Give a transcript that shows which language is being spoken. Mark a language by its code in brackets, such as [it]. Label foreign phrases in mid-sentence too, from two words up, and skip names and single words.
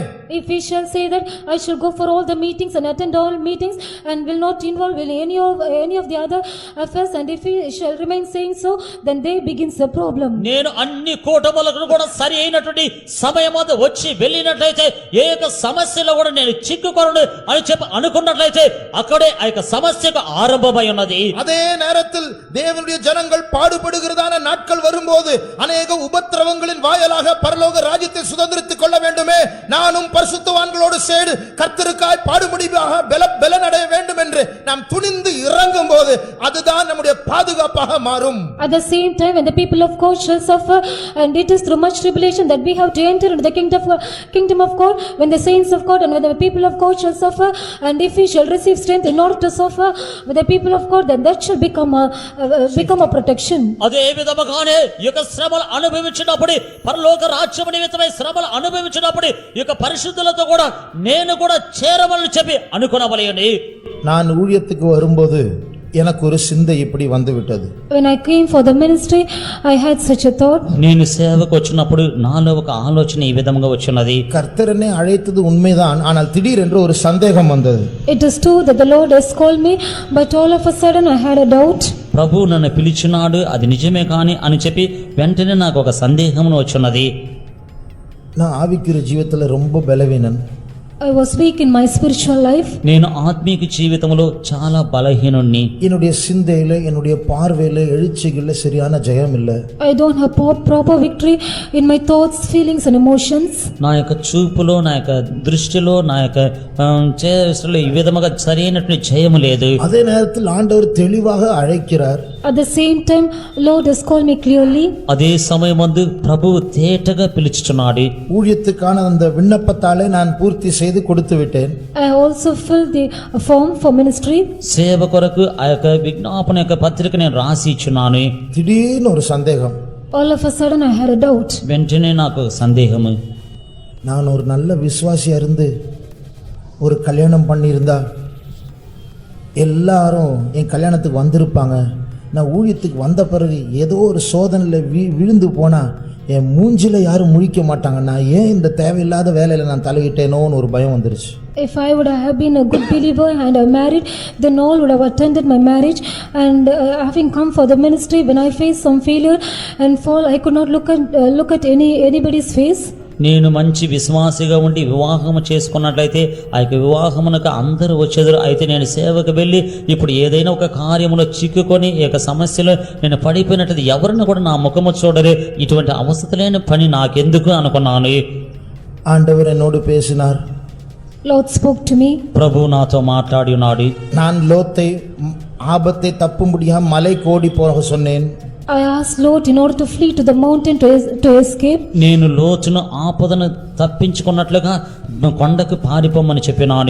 [en] If we shall say that I shall go for all the meetings and attend all meetings and will not involve in any of the other affairs, and if we shall remain saying so, then there begins the problem. [te] నేను అన్ని కూటములకు కూడా సరి అయినటువంటి సమయం వద్ద వచ్చి వెళ్ళినట్లయితే ఏ యొక్క సమస్యలో కూడా నేను చిక్కుకొనను అని చెప్పి అనుకున్నట్లయితే అక్కడే ఆ యొక్క సమస్యకు ఆరంభమై ఉన్నది. [ta] அதே நேரத்தில் தேவனுடைய ஜனங்கள் பாடுபடுகிறதான நாட்கள் வரும்போது அநேக உபத்திரவங்களின் வாயிலாக பரலோக ராஜ்யத்தை சுதந்திரித்துக் கொள்ள வேண்டுமே, நானும் பரிசுத்தவான்களோடு சேர்ந்து கர்த்தருக்காய் பாடுபடியாக பலனடைய வேண்டும் என்று நாம் துணிந்து இறங்கும் போது அதுதான் நம்முடைய பாதுகாப்பாக மாறும். [en] At the same time, when the people of God shall suffer, and it is through much tribulation that we have to enter into the kingdom of God, when the saints of God and when the people of God shall suffer, and if we shall receive strength in order to suffer with the people of God, then that shall become a protection. [te] అదే విధముగానే ఈ యొక్క శ్రమలు అనుభవించినప్పుడు పరలోక రాజ్యము నిమిత్తమై శ్రమలు అనుభవించినప్పుడు ఈ యొక్క పరిశుద్ధులతో కూడా నేను కూడా చేరవలని చెప్పి అనుకునవలెను. [ta] நான் ஊழியத்துக்கு வரும்போது எனக்கு ஒரு சிந்தை இப்படி வந்துவிட்டது. [en] When I came for the ministry, I had such a thought. [te] నేను సేవకు వచ్చినప్పుడు నాలో ఒక ఆలోచన ఈ విధంగా వచ్చినది. [ta] கர்த்தர் என்னை அழைத்தது உண்மைதான், ஆனால் திடீரென்று ஒரு சந்தேகம் வந்தது. [en] It is true that the Lord has called me, but all of a sudden I had a doubt. [te] ప్రభు నన్ను పిలిచినాడు, అది నిజమే కాని అని చెప్పి వెంటనే నాకు ఒక సందేహం వచ్చినది. [ta] நான் ஆவிக்குரிய ஜீவிதத்துல ரொம்ப பலவீனன். [en] I was weak in my spiritual life. [te] నేను ఆత్మీయ జీవితంలో చాలా బలహీనుణ్ణి. [ta] என்னுடைய சிந்தையில என்னுடைய பார்வையில எழுச்சிகள்ல சரியான ஜெயம் இல்ல. [en] I don't have proper victory in my thoughts, feelings and emotions. [te] నా యొక్క చూపులో, నా యొక్క దృష్టిలో, నా యొక్క చేష్టలో ఈ విధముగా సరైనటువంటి జయము లేదు. [ta] அதே நேரத்தில் ஆண்டவர் தெளிவாக அழைக்கிறார். [en] At the same time, Lord has called me clearly. [te] అదే సమయమందు ప్రభువు తేటగా పిలుచుచున్నాడు. [ta] ஊழியத்துக்கான அந்த விண்ணப்பத்தாலே நான் பூர்த்தி செய்து கொடுத்து விட்டேன். [en] I also filled the form for ministry. [te] సేవ కొరకు ఆ యొక్క విజ్ఞాపన యొక్క పత్రిక నేను రాసి ఇచ్చున్నాను. [ta] திடீர்னு ஒரு சந்தேகம். [en] All of a sudden I had a doubt. [te] వెంటనే నాకు సందేహము. [ta] நான் ஒரு நல்ல விசுவாசியா இருந்து ஒரு கல்யாணம் பண்ணியிருந்தா எல்லாரும் என் கல்யாணத்துக்கு வந்திருப்பாங்க. நான் ஊழியத்துக்கு வந்த பிறகு ஏதோ ஒரு சோதனையில் விழுந்து போனா என் மூஞ்சில யாரும் முழிக்க மாட்டாங்க, நான் ஏன் இந்த தேவையில்லாத வேலையில நான் தலையிட்டேனோன்னு ஒரு பயம் வந்துருச்சு. [en] If I would have been a good believer and I married, then all would have attended my marriage. And having come for the ministry, when I faced some failure and fall, I could not look at anybody's face. [te] నేను మంచి విశ్వాసిగా ఉండి వివాహము చేసుకున్నట్లయితే ఆ యొక్క వివాహమునకు అందరూ వచ్చేదారు. అయితే నేను సేవకు వెళ్ళి ఇప్పుడు ఏదైనా ఒక కార్యములో చిక్కుకొని ఈ యొక్క సమస్యలో నేను పడిపోయినట్లయితే ఎవరిని కూడా నా ముఖము చూడరే, ఇటువంటి అవస్థ లేని పని నాకెందుకు అనుకున్నాను. [ta] ஆண்டவர் என்னோடு பேசினார். [en] Lord spoke to me. [te] ప్రభు నాతో మాట్లాడి ఉన్నాడు. [ta] நான் லோத்தை ஆபத்தை தப்பும்படியா மலை கோடி போக சொன்னேன். [en] I asked Lord in order to flee to the mountain to escape. [te] నేను లోతును ఆపదను తప్పించుకున్నట్లుగా కొండకు పారిపోమని చెప్పినాను.